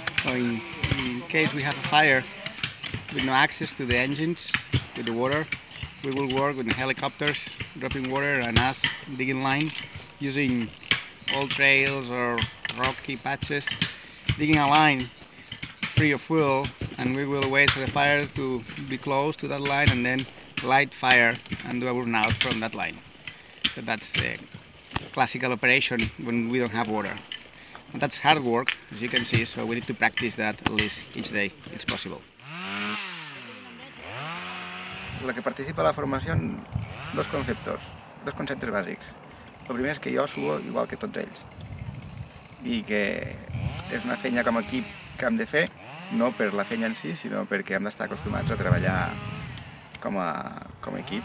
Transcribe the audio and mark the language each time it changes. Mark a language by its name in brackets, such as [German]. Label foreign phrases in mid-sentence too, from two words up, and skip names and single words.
[English] So in case we have a fire with no access to the engines, to the water, we will work with helicopters, dropping water, and us digging line, using old trails or rocky patches, digging a line free of fuel, and we will wait for the fire to be close to that line and then light fire and do a burnout from that line. So that's the classical operation when we don't have water. That's hard work, as you can see, so we need to practice that at least each day. It's possible. [Catalan] La que participa a la formació en dos conceptes bàsics. El primer és que jo suo igual que tots ells i que és una feina com a equip que hem de fer, no per la feina en si, sinó perquè hem d'estar acostumats a treballar com a equip.